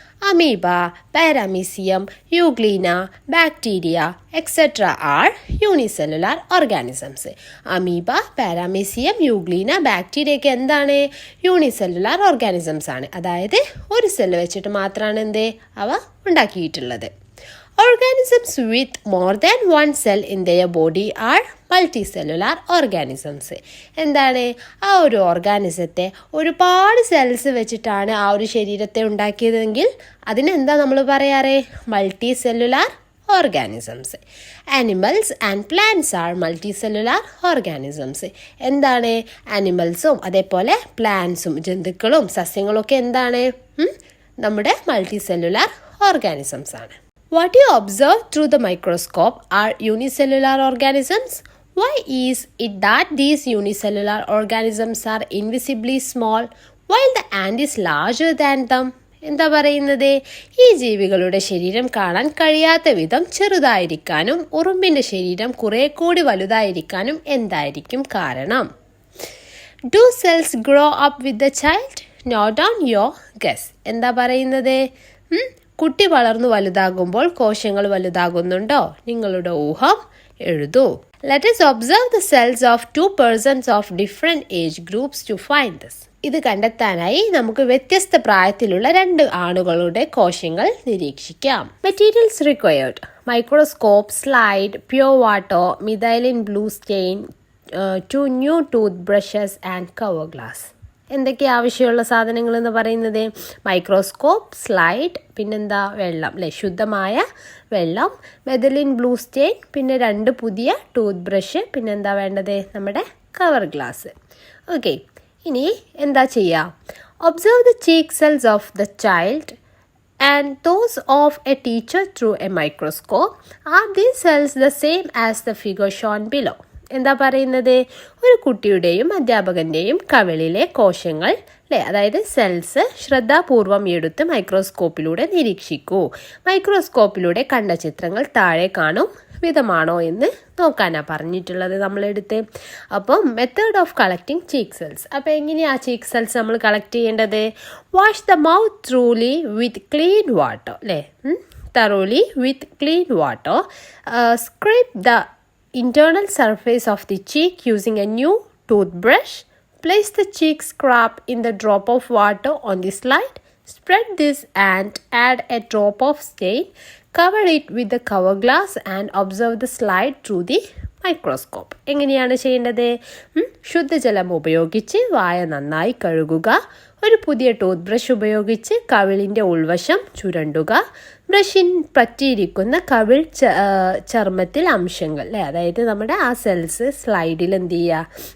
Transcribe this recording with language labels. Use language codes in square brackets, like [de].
[en] Amoeba, paramecium, euglena, bacteria etcetera are unicellular organisms. [ml] Amoeba, പാരാമീസിയം, euglena, ബാക്ടീരിയയൊക്കെ എന്താണ്? Unicellular organisms ആണ്. അതായത് ഒരു സെല്ല് വെച്ചിട്ട് മാത്രമാണ് അവ ഉണ്ടാക്കിയിട്ടുള്ളത്. [en] Organisms with more than one cell in their body are multicellular organisms. [ml] എന്താണ് ആ ഒരു ഓർഗാനിസത്തെ ഒരുപാട് സെൽസ് വെച്ചിട്ടാണ് ആ ഒരു ശരീരത്തെ ഉണ്ടാക്കിയതെങ്കിൽ അതിനെന്താ നമ്മൾ പറയാറ്? [en] Multi cellular organisms. Animals and plants are multicellular organisms. എന്താണ്? [ml] ആനിമൽസും അതേപോലെ പ്ലാന്റ്സും ജന്തുക്കളും സസ്യങ്ങളും ഒക്കെ എന്താണ്? നമ്മുടെ മൾട്ടിസെല്ലുലാർ ഓർഗാനിസംസ് ആണ്. [en] What you observe through the microscope are unicellular organisms. Why is it that these unicellular organisms are invisibly small while the ant is larger than them? [ml] എന്താ പറയുന്നത്? ഈ ജീവികളുടെ ശരീരം കാണാൻ കഴിയാത്ത വിധം ചെറുതായിരിക്കാനും ഉറുമ്പിന്റെ ശരീരം കുറെ കൂടി വലുതായിരിക്കാനും എന്തായിരിക്കും കാരണം? [en] Do cells grow up with the child? Note down your guess. [ml] എന്താ പറയുന്നത്? കുട്ടി വളർന്നു വലുതാകുമ്പോൾ കോശങ്ങൾ വലുതാകുന്നുണ്ടോ? നിങ്ങളുടെ ഊഹം എഴുതൂ. [en] Let us observe the cells of two persons of different age groups to find this. [ml] ഇത് കണ്ടെത്താനായി നമുക്ക് വ്യത്യസ്ത പ്രായത്തിലുള്ള രണ്ട് ആണുങ്ങളുടെ കോശങ്ങൾ നിരീക്ഷിക്കാം. [en] Materials required: microscope, slide, pure water, methylene blue stain, 2 new toothbrushes and cover glass. [ml] എന്തൊക്കെ ആവശ്യമുള്ള സാധനങ്ങൾ എന്ന് പറയുന്നത്? മൈക്രോസ്കോപ്പ്, സ്ലൈഡ്, പിന്നെന്താ വെള്ളം അല്ലേ, ശുദ്ധമായ വെള്ളം, മെഥലിൻ ബ്ലൂ സ്റ്റെയിൻ, പിന്നെ 2 പുതിയ ടൂത്ത് ബ്രഷ്, പിന്നെന്താ വേണ്ടത്? നമ്മുടെ കവർ ഗ്ലാസ്. ഓക്കെ, ഇനി എന്താ ചെയ്യുക? [en] Observe the cheek cells of the child and those of a teacher through a microscope. Are these cells the same as the figure shown below? [ml] എന്താ പറയുന്നത്? ഒരു കുട്ടിയുടെയും അധ്യാപകന്റെയും കവിളിലെ കോശങ്ങൾ അല്ലേ, അതായത് സെൽസ് ശ്രദ്ധാപൂർവം എടുത്ത് മൈക്രോസ്കോപ്പിലൂടെ നിരീക്ഷിക്കൂ. മൈക്രോസ്കോപ്പിലൂടെ കണ്ട ചിത്രങ്ങൾ താഴെ കാണും വിധമാണോ എന്ന് നോക്കാനാണ് പറഞ്ഞിട്ടുള്ളത് നമ്മളെടുത്ത്. അപ്പം [en] Method of collecting cheek cells. [ml] അപ്പോൾ എങ്ങനെയാണ് ചീക്ക് സെൽസ് നമ്മൾ കളക്ട് ചെയ്യേണ്ടത്? [en] Wash the mouth thoroughly with clean water അല്ലേ, thoroughly with clean water. Scrape the internal surface of the cheek using a new toothbrush. Place the cheek scrap in the drop of water on the slide. Spread this and add a drop of stain. Cover it with the cover glass and observe the slide through the microscope. [ml] എങ്ങനെയാണ് ചെയ്യേണ്ടത്? ശുദ്ധജലം ഉപയോഗിച്ച് വായ നന്നായി കഴുകുക. ഒരു പുതിയ tooth brush ഉപയോഗിച്ച് കവിളിൻ്റെ ഉൾവശം ചുരണ്ടുക. ബ്രഷിൻ പറ്റിയിരിക്കുന്ന കവിൾ ചർമ്മത്തിൽ അംശങ്ങൾ അല്ലേ, അതായത് നമ്മുടെ ആ സെൽസ് സ്ലൈഡിൽ എന്ത് ചെയ്യുക?